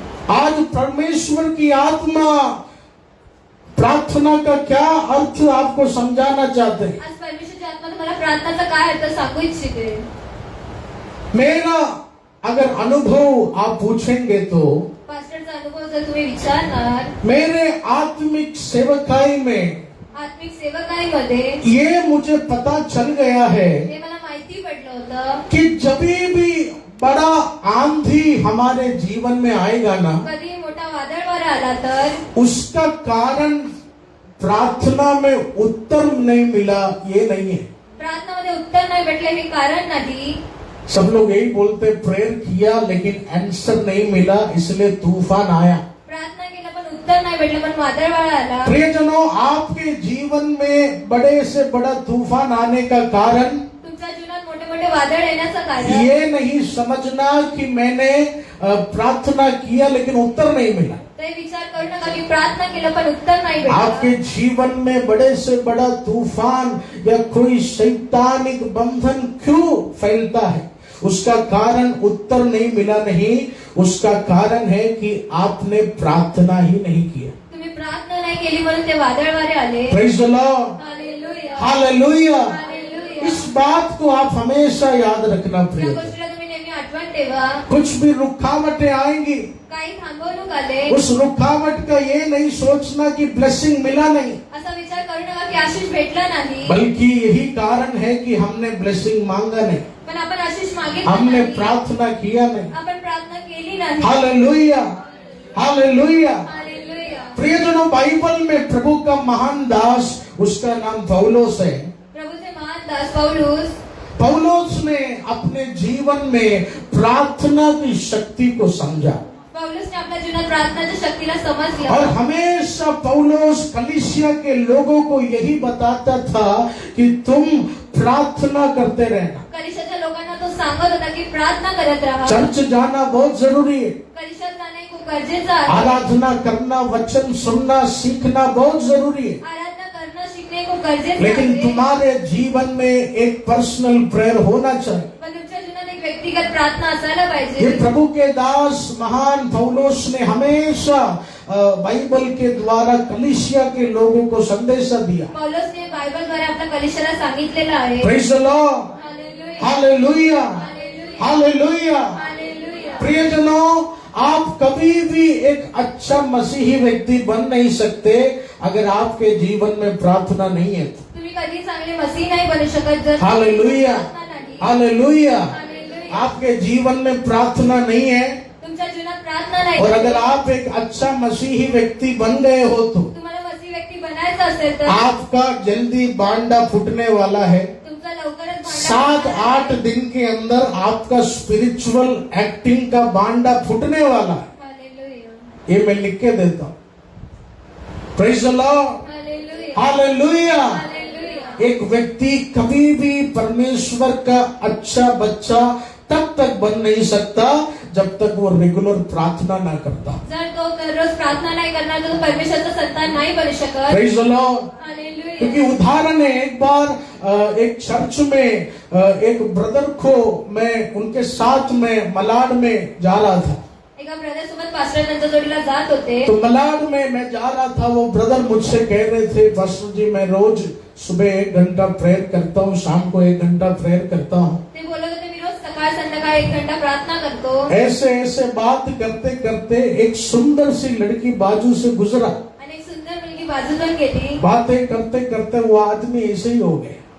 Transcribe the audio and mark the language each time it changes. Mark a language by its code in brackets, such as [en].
[hi] आज परमेश्वर की आत्मा प्रार्थना का क्या अर्थ आपको समझाना चाहते हैं। [mr] आज परमेश्वरची आत्मा तुम्हाला प्रार्थनाचा काय अर्थ सांगू इच्छिते। [hi] मेरा अगर अनुभव आप पूछेंगे तो [mr] पास्टरचा अनुभव जर तुम्ही विचारणार, [hi] मेरे आत्मिक सेवकाई में [mr] आत्मिक सेवकाईमध्ये [hi] ये मुझे पता चल गया है [mr] हे मला माहिती पडलं होतं [hi] कि जब भी बड़ा आंधी हमारे जीवन में आएगा ना, [mr] कधी मोठा वादळ वारा आला तर [hi] उसका कारण प्रार्थना में उत्तर नहीं मिला ये नहीं है। [mr] प्रार्थनामध्ये उत्तर नाही भेटले हे कारण नाही। [hi] सब लोग यही बोलते, प्रेयर किया लेकिन आंसर नहीं मिला इसलिए तूफान आया। [mr] प्रार्थना केलं पण उत्तर नाही भेटलं पण वादळ वारा आला। [hi] प्रियजनों, आपके जीवन में बड़े से बड़ा तूफान आने का कारण [mr] तुमच्या जीवनात मोठे मोठे वादळ येण्याचं कारण [hi] ये नहीं समझना कि मैंने प्रार्थना किया लेकिन उत्तर नहीं मिला। [mr] ते विचार करू नका की प्रार्थना केलं पण उत्तर नाही [hi] आपके [mr] भेटलं। [hi] जीवन में बड़े से बड़ा तूफान या कोई शैतानिक बंधन क्यों फैलता है, उसका कारण उत्तर नहीं मिला नहीं, उसका कारण है कि आपने प्रार्थना ही नहीं किया। [mr] तुम्ही प्रार्थना नाही केली म्हणून ते वादळ वारे आले। [en] Praise the Lord. Hallelujah. Hallelujah. Hallelujah. [hi] इस बात को आप हमेशा याद रखना [mr] या [hi] प्रिय। [mr] गोष्टीला तुम्ही नेहमी आठवण ठेवा। [hi] कुछ भी रुकावटें आएंगी, [mr] काही थांबवणूक आले [hi] उस रुकावट का ये नहीं सोचना कि ब्लेसिंग मिला नहीं, [mr] असा विचार करू नका की आशीष भेटला नाही, [hi] बल्कि यही कारण है कि हमने ब्लेसिंग मांगा नहीं, [mr] पण आपण आशीष मागितलं [hi] हमने [mr] नाही, [hi] प्रार्थना किया नहीं। [mr] आपण प्रार्थना केली नाही। Hallelujah, hallelujah. हालेलुया। [hi] प्रियजनों, बाइबल में प्रभु का महान दास, उसका नाम पौलुस है। [mr] प्रभूचे महान दास पौलुस [hi] पौलुस ने अपने जीवन में प्रार्थना की शक्ति को समझा [mr] पौलुसने आपल्या जीवनात प्रार्थनाच्या शक्तीला [hi] और [mr] समजलं [hi] हमेशा पौलुस कलीसिया के लोगों को यही बताता था कि तुम प्रार्थना करते रहना। [mr] कलिशाच्या लोकांना तो सांगत होता की प्रार्थना करत राहा। [hi] चर्च जाना बहुत जरूरी है, [mr] कलिशात जाणे खूप गरजेचं आहे। [hi] आराधना करना, वचन सुनना, सीखना बहुत जरूरी है, [mr] आराधना करणं शिकणे खूप गरजेचं [hi] लेकिन [mr] आहे। [hi] तुम्हारे जीवन में एक पर्सनल प्रेयर होना चाहिए। [mr] पण तुमच्या जीवनात एक व्यक्तिगत प्रार्थना असायला [hi] ये [mr] पाहिजे। [hi] प्रभु के दास महान पौलुस ने हमेशा बाइबल के द्वारा कलीसिया के लोगों को संदेशा दिया। [mr] पौलुसने बायबलद्वारे आपल्या कलिशाला सांगितलेलं आहे। [en] Praise the Lord, hallelujah, hallelujah. Hallelujah. [hi] प्रियजनों, आप कभी भी एक अच्छा मसीही व्यक्ति बन नहीं सकते अगर आपके जीवन में प्रार्थना नहीं है तो। [mr] तुम्ही कधी चांगले मसीह नाही बनू शकत जर हालेलुया, प्रार्थना नाही। हालेलुया। हालेलुया। [hi] आपके जीवन में प्रार्थना नहीं है [mr] तुमच्या जीवनात प्रार्थना नाही [hi] और अगर आप एक अच्छा मसीही व्यक्ति बन गए हो तो [mr] तुम्हाला मसीह व्यक्ती बनायचं असेल तर [hi] आपका जल्दी बांडा फूटने वाला है। [mr] तुमचा लवकरच भांडा [hi] 7-8 दिन के अंदर आपका स्पिरिचुअल एक्टिंग का बांडा फूटने वाला है। हालेलुया। ये मैं लिख के देता हूं। [en] Praise the lord, hallelujah. Hallelujah. Hallelujah. [hi] एक व्यक्ति कभी भी परमेश्वर का अच्छा बच्चा तब तक बन नहीं सकता जब तक वो रेगुलर प्रार्थना ना करता। [mr] जर तो दररोज प्रार्थना नाही करणार तर तो परमेश्वरचा संतान नाही बनू शकत। [en] Praise the Lord. Hallelujah. [hi] क्योंकि उदाहरण है, एक बार एक चर्च में एक ब्रदर को मैं उनके साथ में मलाड में जा रहा था। [mr] एका ब्रदर सोबत पास्टर त्यांच्या जोडीला जात होते। [hi] तो मलाड में मैं जा रहा था, वो ब्रदर मुझसे कह रहे थे, पास्टर जी मैं रोज सुबह 1 घंटा प्रेयर करता हूँ, शाम को 1 घंटा प्रेयर करता हूँ। [mr] ते बोलत होते मी रोज सकाळ संध्याकाळ 1 घंटा प्रार्थना करतो। [hi] ऐसे ऐसे बात करते करते एक सुंदर सी लड़की बाजू से गुजरा। [mr] आणि एक सुंदर मुलगी बाजूतून गेली। [hi] बातें करते करते वो आदमी ऐसे ही हो गए।